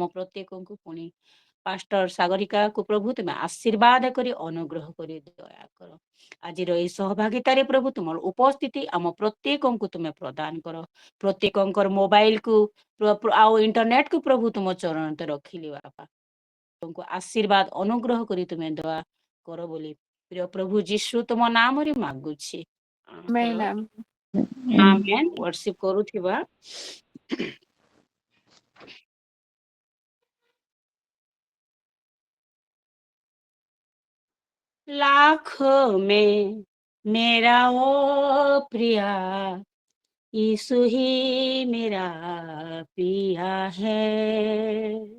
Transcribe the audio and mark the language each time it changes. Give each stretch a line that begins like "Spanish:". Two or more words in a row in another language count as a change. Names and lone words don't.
Odia: ପ୍ରତ୍ୟେକଙ୍କୁ ପୁଣି ପାଷ୍ଟର ସାଗରିକାକୁ ପ୍ରଭୁ ତୁମେ ଆଶୀର୍ବାଦ କରି ଅନୁଗ୍ରହ କରି ଦୟା କର ଆଜିର ଏହି ସହଭାଗିତାରେ ପ୍ରଭୁ ତୁମର ଉପସ୍ଥିତି ଆମ ପ୍ରତ୍ୟେକଙ୍କୁ ତୁମେ ପ୍ରଦାନ କର ପ୍ରତ୍ୟେକଙ୍କର ମୋବାଇଲକୁ ଆଉ ଇଣ୍ଟରନେଟକୁ ପ୍ରଭୁ ତୁମ ଚରଣରେ ରଖିଲି ବାପା ତୁମକୁ ଆଶୀର୍ବାଦ ଅନୁଗ୍ରହ କରି ତୁମେ ଦୟା କର ବୋଲି ପ୍ରିୟ ପ୍ରଭୁ ଯୀଶୁ ତୁମ ନାମରେ ମାଗୁଛି Amen. ଆମେନ୍ ୱର୍ସିପ କରୁଥିବା
Hindi: लाखों में मेरा ओ प्रिया यीशु ही मेरा पिया है